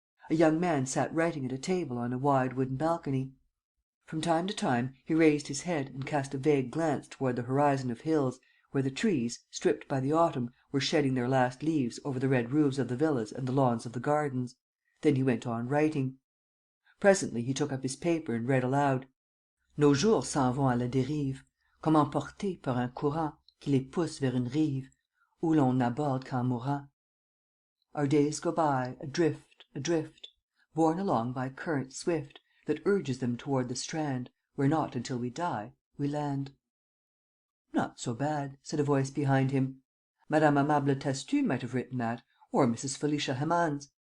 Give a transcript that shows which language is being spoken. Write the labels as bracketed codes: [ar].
[en] A young man sat writing at a table on a wide wooden balcony. From time to time, he raised his head and cast a vague glance toward the horizon of hills, where the trees, stripped by the autumn, were shedding their last leaves over the red roofs of the villas and the lawns of the gardens. Then he went on writing. Presently, he took up his paper and read aloud: [fr] "Nos jours s'en vont à la dérive, comme emportés par un courant qui les pousse vers une rive, où l'on n'aborde qu'en mourant. [en] Our days go by, adrift, adrift, borne along by current swift that urges them toward the strand, where not until we die we land." "Not so bad," said a voice behind him. Madame Amable Tastu might have written that, or Mrs. Felicia Hemans.